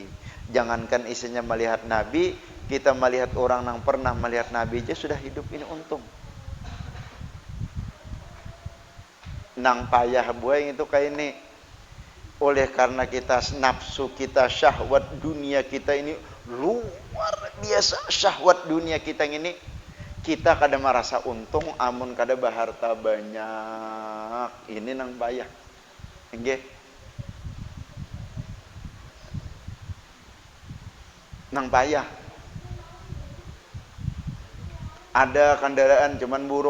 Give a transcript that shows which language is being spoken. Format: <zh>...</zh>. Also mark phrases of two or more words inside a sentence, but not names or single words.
<id>Jangankan isinya melihat Nabi, kita melihat orang yang pernah melihat Nabi aja sudah hidup, ini untung.</id> <bjn>Nang payah buai itu kayak ini.</bjn> <id>Oleh karena kita nafsu kita, syahwat dunia kita ini luar biasa,</id> <bjn>syahwat dunia kita ini, kita kada merasa untung amun kada baharta banyak. Ini nang payah. Nggih. Nang payah.</bjn> <id>Ada kendaraan cuman buruk.</id>